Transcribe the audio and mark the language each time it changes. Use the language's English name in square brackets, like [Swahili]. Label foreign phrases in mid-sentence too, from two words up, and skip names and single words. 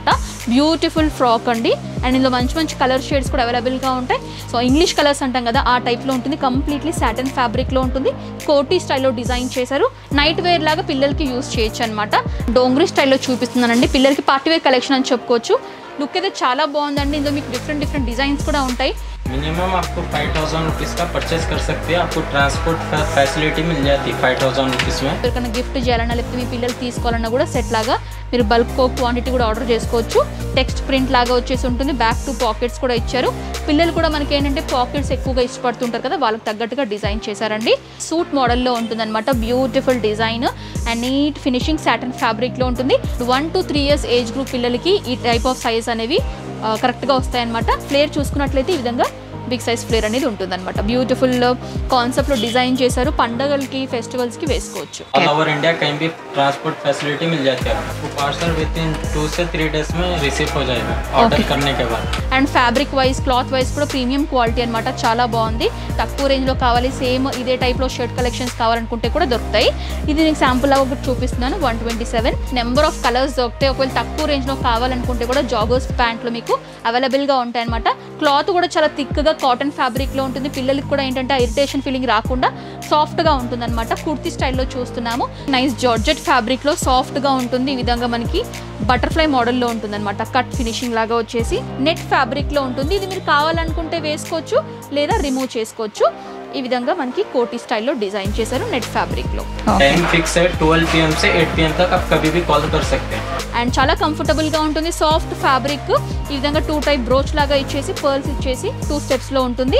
[English] beautiful frock [Telugu] అండి, అండ్ ఇందులో మంచి మంచి [English] colour shades [Telugu] కూడా అవైలబుల్గా ఉంటాయి. సో [English] English colours [Telugu] అంటాం కదా, ఆ టైప్లో ఉంటుంది. [English] completely satin [Telugu] ఫ్యాబ్రిక్లో ఉంటుంది. కోటీ స్టైల్లో డిజైన్ చేశారు. [English] night wear [Telugu] లాగా పిల్లలకి యూస్ చేయొచ్చు అనమాట. డోంగ్రీ స్టైల్లో చూపిస్తున్నానండి. పిల్లలకి [English] party wear collection [Telugu] అని చెప్పుకోవచ్చు. లుక్ అయితే చాలా బాగుందండి. ఇందులో మీకు [English] different different designs [Telugu] కూడా ఉంటాయి. [Hindi] मिनिमम आपको 5000 रुपीज़ का परचेज कर सकते हैं. आपको [English] transport facility [Hindi] मिल जाती है 5000 रुपीज़ में. [Telugu] ఎవరికైనా గిఫ్ట్ చేయాలన్నా లేకపోతే మీ పిల్లలు తీసుకోవాలన్నా కూడా సెట్ లాగా మీరు [English] bulk quantity [Telugu] కూడా ఆర్డర్ చేసుకోవచ్చు. [English] text print [Telugu] లాగా వచ్చేసి ఉంటుంది. [English] back to pockets [Telugu] కూడా ఇచ్చారు. పిల్లలు కూడా మనకి ఏంటంటే పాకెట్స్ ఎక్కువగా ఇష్టపడుతుంటారు కదా, వాళ్ళకి తగ్గట్టుగా డిజైన్ చేశారండి. సూట్ మోడల్లో ఉంటుందన్నమాట. [English] beautiful design and neat finishing satin [Telugu] ఫ్యాబ్రిక్లో ఉంటుంది. [English] 1 to 3 years age group [Telugu] పిల్లలకి ఈ [English] type of size [Telugu] అనేవి కరెక్ట్గా వస్తాయన్నమాట. ఫ్లేర్ చూసుకున్నట్లయితే ఈ విధంగా [English] big size flare [Telugu] అనేది ఉంటుందన్నమాట. బ్యూటిఫుల్ కాన్సెప్ట్లో డిజైన్ చేశారు. పండగలకి ఫెస్టివల్స్కి వేసుకోవచ్చు. [English] all over India [Hindi] कहीं भी [English] transport facility [Hindi] मिल जाती है. आपको [English] parcel with in [Hindi] 2 से 3 डेज में रिसीव हो जाएगा ऑर्डर करने के बाद. [Telugu] అండ్ [English] fabric wise cloth wise [Telugu] కూడా [English] premium quality [Telugu] అనమాట. చాలా బాగుంది. తక్కువ రేంజ్లో కావాలి, సేమ్ ఇదే టైప్లో [English] shirt collections [Telugu] కావాలనుకుంటే కూడా దొరుకుతాయి. ఇది నేను శాంపుల్ లాగా ఒకటి చూపిస్తున్నాను. 127 [English] number of colours [Telugu] దొరుకుతాయి. ఒకవేళ తక్కువ రేంజ్లో కావాలనుకుంటే కూడా జాగర్స్ ప్యాంట్లు మీకు అవైలబుల్గా ఉంటాయి అనమాట. క్లాత్ కూడా చాలా థిక్గా కాటన్ ఫ్యాబ్రిక్లో ఉంటుంది. పిల్లలకి కూడా ఏంటంటే [English] irritation feeling [Telugu] రాకుండా సాఫ్ట్గా ఉంటుంది అనమాట. కుర్తీ స్టైల్లో చూస్తున్నాము. [English] nice georgette [Telugu] ఫ్యాబ్రిక్లో సాఫ్ట్గా ఉంటుంది. ఈ విధంగా మనకి బటర్ఫ్లై మోడల్లో ఉంటుంది అనమాట. [English] cut finishing [Telugu] లాగా వచ్చేసి నెట్ ఫ్యాబ్రిక్లో ఉంటుంది. ఇది మీరు కావాలనుకుంటే వేసుకోవచ్చు లేదా రిమూవ్ చేసుకోవచ్చు. ఈ విధంగా మనకి కోటీ స్టైల్లో డిజైన్ చేశారు నెట్ ఫ్యాబ్రిక్లో. [English] time fix [Hindi] है 12 PM से 8 PM तक आप कभी भी कॉल कर सकते हैं. [Telugu] అండ్ చాలా కంఫర్టబుల్గా ఉంటుంది. [English] soft fabric. [Telugu] ఈ విధంగా 2 టైప్ బ్రోచ్ లాగా ఇచ్చేసి పర్ల్స్ ఇచ్చేసి 2 స్టెప్స్లో ఉంటుంది.